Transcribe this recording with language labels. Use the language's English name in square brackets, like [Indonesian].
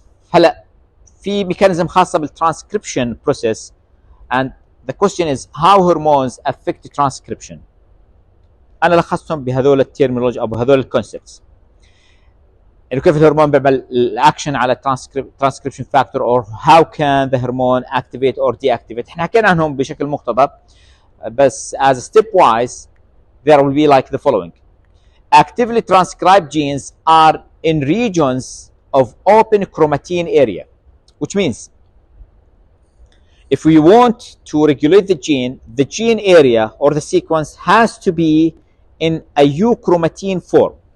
[Arabic] هلا في [English] mechanism [Arabic] خاصة [English] بالtranscription process, and the question is how hormones affect transcription. [Arabic] أنا لخصتهم بهذول التيرمينولوجي أو بهذول الكونسبتس. إنه كيف الهرمون بيعمل الأكشن على [English] transcription factor or how can the hormone activate or deactivate. [Arabic] إحنا حكينا عنهم بشكل مقتضب بس [English] as stepwise there will be like the following. Actively transcribed genes are in regions of open chromatin area, which means if we want to regulate the gene area or the sequence has to be in a euchromatin form.